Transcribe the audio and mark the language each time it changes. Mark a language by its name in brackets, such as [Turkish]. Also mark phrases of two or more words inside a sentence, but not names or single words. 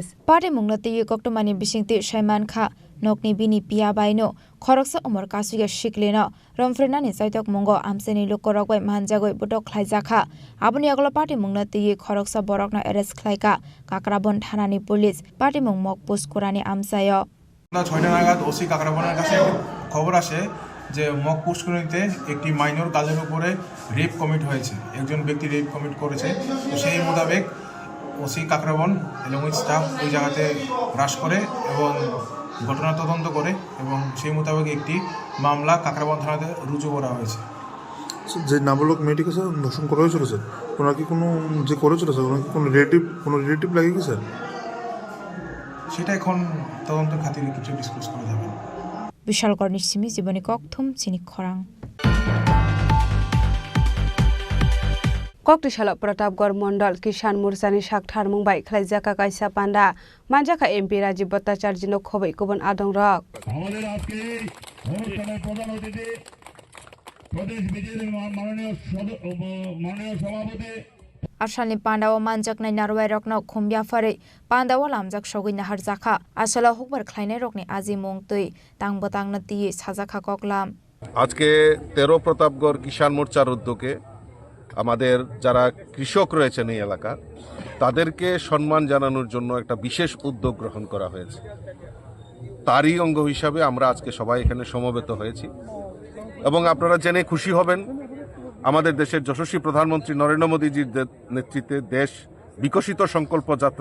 [Kok Borok] patimung no ti koktomani bisingti Saiman Kha nokni bini pia bai no khoroksa umor kasuga sikle no romphre nani saitok mungo amseni lokorok bai manjagoi botok khlaijakha aboni aglo patimung no ti khoroksa borokno arrest khlaika kakrabon thana ni police patimung mok post korani amsayo [Bangla] 6টা নাগাদ ওসি কাকরাবনের কাছে খবর আসে যে মক পুষ্করিণীতে একটি [English] minor girl [Bangla] উপরে [English] rape commit [Bangla] হয়েছে একজন ব্যক্তি [English] rape commit [Bangla] করেছে তো সেই মোতাবেক ওসি কাকরাবন এবং স্টাফ ওই জায়গাতে হ্রাস করে এবং ঘটনা তদন্ত করে এবং সেই মোতাবেক একটি মামলা কাকরাবন থানাতে রুজু করা হয়েছে যে নাবালক মেয়েটিকে স্যার ধর্ষণ করা হয়েছিল স্যার ওনার কি কোনো যে করেছিল স্যার ওনার কি কোনো রিলেটিভ লাগে কি স্যার সেটা এখন তদন্তের খাতিরে কিছু ডিসকাস করা যাবে না [Kok Borok] বিশালগড় সিমি জীবনী ককথম চিনি খরাং Koktishala Pratapgarh Mondal Kisan Mursani Shakthar Mumbai Khlaijaka Kaisa Panda Manjaka MP Rajiv Bhattacharya no Khobai Kubon Adongrok [Bangla] আমাদের আজকে অনুষ্ঠানের প্রধান অতিথি প্রদেশ বিজেপির মাননীয় সভাপতি [Kok Borok] Asalni Pandawa manjaknai narwai rokno khumya farai Pandawa lamjak sogui nahar jakha asala hukbar khlainai rokni aji mungtui tangbotang na ti sajakha koklam [Bangla] আজকে 13 প্রতাপগড় কিষাণ মোর্চার উদ্যোগে আমাদের যারা কৃষক রয়েছেন এই এলাকা তাদেরকে সম্মান জানানোর জন্য একটা বিশেষ উদ্যোগ গ্রহণ করা হয়েছে তারই অঙ্গ হিসাবে আমরা আজকে সবাই এখানে সমবেত হয়েছি এবং আপনারা জেনে খুশি হবেন আমাদের দেশের যশস্বী প্রধানমন্ত্রী নরেন্দ্র মোদীজির নেতৃত্বে দেশ বিকশিত সংকল্প যাত্রা